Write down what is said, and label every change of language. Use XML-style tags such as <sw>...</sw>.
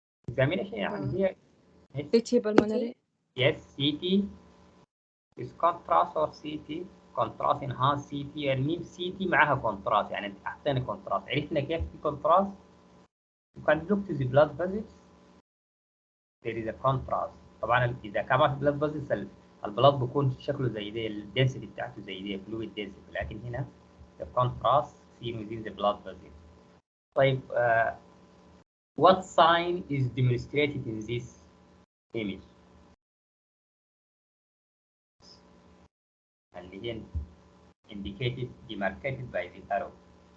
<ar>Examination يعني هي</ar> <en>CT pulmonary. yes, CT is contrast or CT contrast enhanced CT.</en> <ar>الميم CT معها contrast، يعني أعطينا contrast. عرفنا كيف في contrast.</ar> <en>You can look to the blood vessels. There is a contrast.</en> <ar>طبعا إذا كان ما في</ar> <en>blood vessels</en> <ar>البلاد بيكون شكله زي ده، الدنسيتي بتاعته زي ده فلويد دنسيتي، لكن هنا</ar> <en>the contrast seen within the blood vessel. طيب what sign is demonstrated in this image؟ اللي هي indicated demarcated by the arrows.</en>